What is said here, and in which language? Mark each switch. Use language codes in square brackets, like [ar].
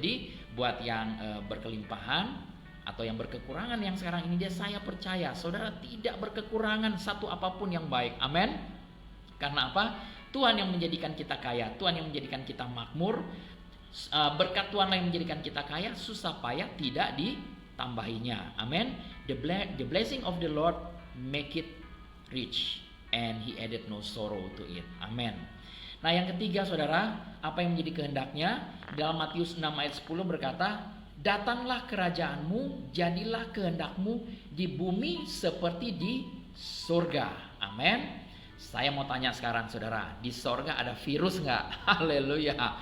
[id] Jadi buat yang berkelimpahan atau yang berkekurangan yang sekarang ini, saya percaya saudara tidak berkekurangan satu apapun yang baik. Amin. Karena apa? Tuhan yang menjadikan kita kaya, Tuhan yang menjadikan kita makmur. Berkat Tuhan yang menjadikan kita kaya, susah payah tidak ditambahinya. Amin. [en] The blessing of the Lord make it rich and he added no sorrow to it. [id] Amin. Nah, yang ketiga saudara, apa yang menjadi kehendaknya? Dalam Matius 6 ayat 10 berkata, datanglah kerajaanmu, jadilah kehendakmu di bumi seperti di surga. Amin. Saya mau tanya sekarang saudara, di surga ada virus nggak? Haleluya.